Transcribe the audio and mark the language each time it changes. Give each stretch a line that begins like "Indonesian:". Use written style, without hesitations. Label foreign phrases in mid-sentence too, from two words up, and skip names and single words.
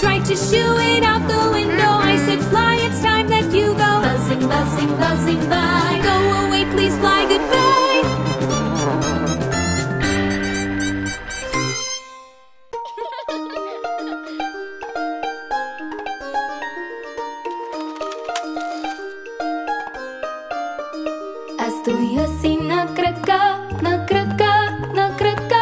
English: to shoo it out the window. I said fly, it's time that you go. Buzzing, buzzing, buzzing by. Go away, please fly, goodbye.
Bulgarian: Аз стоя си на крака, на крака, на крака.